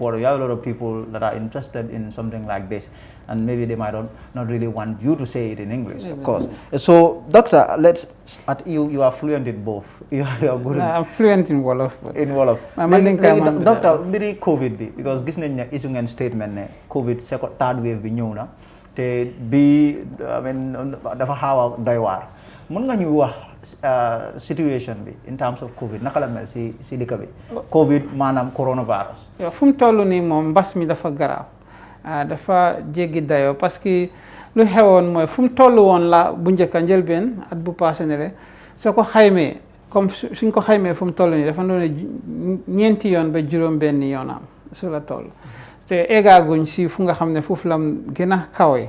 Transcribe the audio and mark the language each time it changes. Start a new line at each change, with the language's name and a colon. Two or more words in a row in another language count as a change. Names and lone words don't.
English: You have a lot of people that are interested in something like this, and maybe they might not really want you to say it in English, of course. So, Doctor, let's start. You are fluent in both. You are good. I'm fluent in Wolof. In Wolof. Doctor, very COVID because
Wolof: gis nañ ne issue ngeen statement ne
English: COVID third wave
Wolof: bi ñëw na te bi dafa xaw a doy waar. Mën nga ñu wax situation bi
English: in terms of
Wolof: COVID naka la mel si dëkk bi COVID maanaam coronavirus. yow fu mu toll nii moom mbas mi dafa garaaw dafa jéggi dayoo parce que lu xewoon mooy fu mu toll woon la bu njëkk a njëlbeen at bu passé ne le soo ko xaymee comme suñ ko xaymee fu mu toll nii dafa doon ñeenti yoon ba juróom-benn yoon am su la toll te eggaaguñ si fu nga xam ne foofu la gën a kawee.